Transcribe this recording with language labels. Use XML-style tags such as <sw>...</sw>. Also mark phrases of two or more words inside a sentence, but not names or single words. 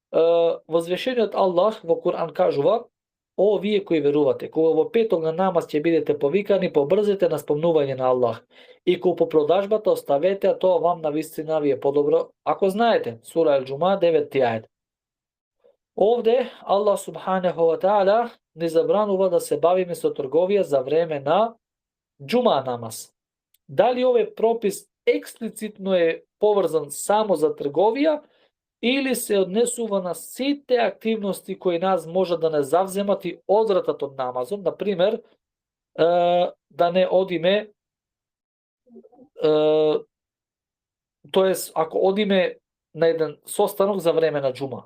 <mk>Возвишениот Аллах во Куран кажува: О, вие кои верувате, кога во петок на намаз ќе бидете повикани, побрзете на спомнување на Аллах. И кога по продажбата оставете, а тоа вам навистина ви е подобро, ако знаете. Сура Ал-Џума 9 ајет. Овде Аллах</mk> <ar>سبحانه وتعالى</ar> <mk>ни забранува да се бавиме со трговија за време на џума намаз. Дали овој пропис експлицитно е поврзан само за трговија или се однесува на сите активности кои нас може да не завземат и одвратат од намазот, например, да не одиме, тоест ако одиме на еден состанок за време на џума.</mk>